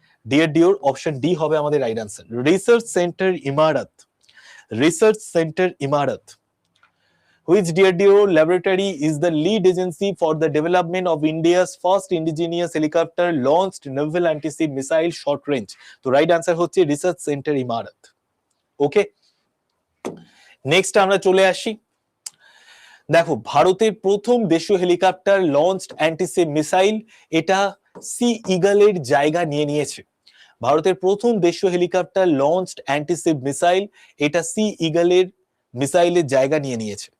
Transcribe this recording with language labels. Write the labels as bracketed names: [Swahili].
[Bangla] ডিআরডিওর, option D হবে আমাদের right answer, research centre ইমারত। রিসার্চ সেন্টার ইমারত। [English] Which DRDO laboratory is the lead agency for the development of India's first indigenous helicopter launched naval anti-ship missile short range? [Bangla] তো right answer হচ্ছে research centre ইমারত। ওকে, next আমরা চলে আসি, দেখো ভারতের প্রথম দেশীয় হেলিকপ্টার লঞ্চড অ্যান্টিসিপ মিসাইল, এটা সি ইগলের জায়গা নিয়ে নিয়েছে। ভারতের প্রথম দেশীয় হেলিকপ্টার লঞ্চড অ্যান্টিসিপ মিসাইল, এটা সি ইগলের মিসাইলের জায়গা নিয়ে নিয়েছে।